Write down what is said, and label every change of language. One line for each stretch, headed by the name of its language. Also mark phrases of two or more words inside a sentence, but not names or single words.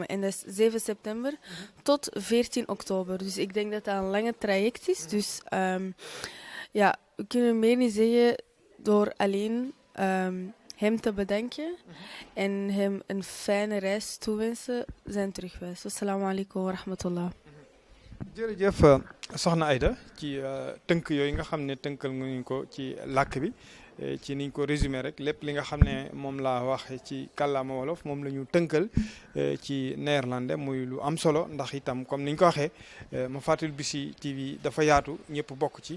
Dutch: En dat is 7 september tot 14 oktober. Dus ik denk dat dat een lange traject is. Dus ja, we kunnen meer niet zeggen door alleen hem te bedanken en hem een fijne reis toewensen zijn terugwijs.
Arabic: السلام عليكم ورحمة الله.
Wolof: jërëjëf soxna Aida ci tënk yooyu nga xam ne tënkal nga ko ci làkk bi ci niñ ko résumé rek lépp li nga xam ne moom laa wax ci kàllaama wolof moom la ñu tënkal ci néerlandais muy lu am solo ndax itam comme niñ ko waxee Mafatihul Bichri TV dafa yaatu ñëpp bokk ci.